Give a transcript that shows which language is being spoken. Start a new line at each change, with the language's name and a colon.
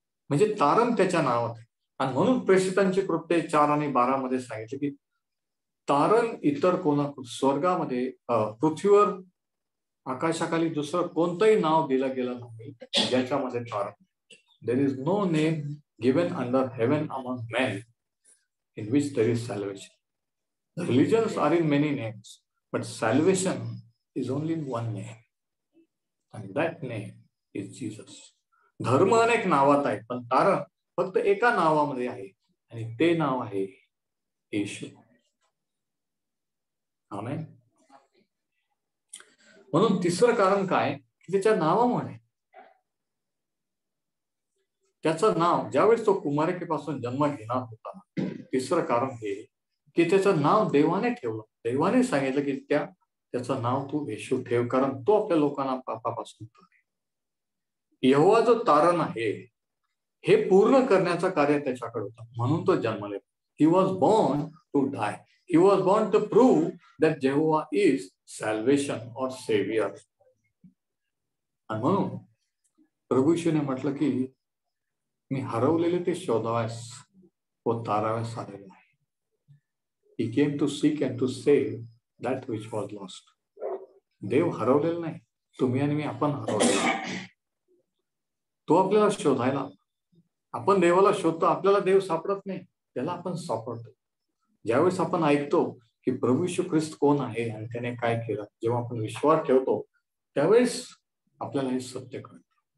Marathi: म्हणजे तारण त्याच्या नावात आहे. आणि म्हणून प्रेषितांची कृत्ये 4 आणि 12 मध्ये सांगितले की तारण इतर कोणा स्वर्गामध्ये पृथ्वीवर आकाशाखाली दुसरं कोणतंही नाव दिलं गेलं नाही ज्याच्यामध्ये तारण.
English: There is no name given under heaven among men in which there is salvation. The religions are in many names, but salvation is only in one name, and that name is Jesus.
Marathi: धर्म अनेक नावात आहे, पण तारण फक्त एका नावामध्ये आहे, आणि ते नाव आहे येशू. आमेन. म्हणून तिसरं कारण काय की त्याच्या नावामुळे. त्याचं नाव ज्यावेळेस तो कुमारिकेपासून जन्म घेणार होता, तिसरं कारण हे की त्याचं नाव देवाने ठेवलं. देवाने सांगितलं की त्याचं नाव तू येशू ठेव, कारण तो आपल्या लोकांना पापापासून यहोवा जो तारण आहे हे पूर्ण करण्याचं कार्य त्याच्याकडे होतं, म्हणून तो जन्मले.
English: He was born to die. He was born to prove that Jehovah is salvation or saviour.
Marathi: आणि म्हणून प्रभू येशूने म्हटलं की मी हरवलेले ते शोधाव्यास व ताराव्यास आलेलो आहे.
English: He came to seek and to save that which was lost.
Marathi: देव हरवलेला नाही, तुम्ही आणि मी आपण हरवलेला. तो आपल्याला शोधायला. आपण देवाला शोधतो, आपल्याला देव सापडत नाही, त्याला आपण सापडतो. ज्यावेळेस आपण ऐकतो की प्रभू येशू ख्रिस्त कोण आहे आणि त्याने काय केलं, जेव्हा आपण विश्वास ठेवतो त्यावेळेस आपल्याला हे सत्य कळतं.